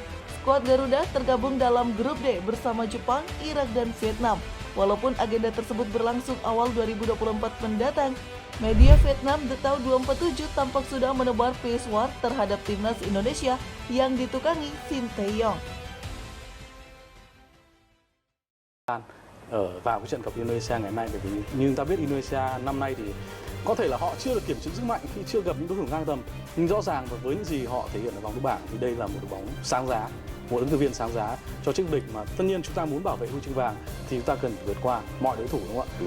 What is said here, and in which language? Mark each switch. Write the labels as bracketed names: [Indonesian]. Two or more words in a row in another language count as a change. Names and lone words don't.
[Indonesian] Skuad Garuda tergabung dalam grup D bersama Jepang, Irak, dan Vietnam. Walaupun agenda tersebut berlangsung awal 2024 mendatang, media Vietnam The Tao 247 tampak sudah menebar [English] pace war [Indonesian] terhadap timnas Indonesia yang ditukangi Sinteyong. [Vietnamese] Vào cái trận gặp Indonesia ngày hôm nay, bởi vì như chúng ta biết Indonesia năm nay thì có thể là họ chưa được kiểm chứng sức mạnh khi chưa gặp những đối thủ ngang tầm, nhưng rõ ràng và với những gì họ thể hiện ở vòng thứ bảng thì đây là một đội bóng sáng giá, một ứng cử viên sáng giá cho chức địch mà tất nhiên chúng ta muốn bảo vệ huy chương vàng thì chúng ta cần phải vượt qua mọi đối thủ, đúng không ạ?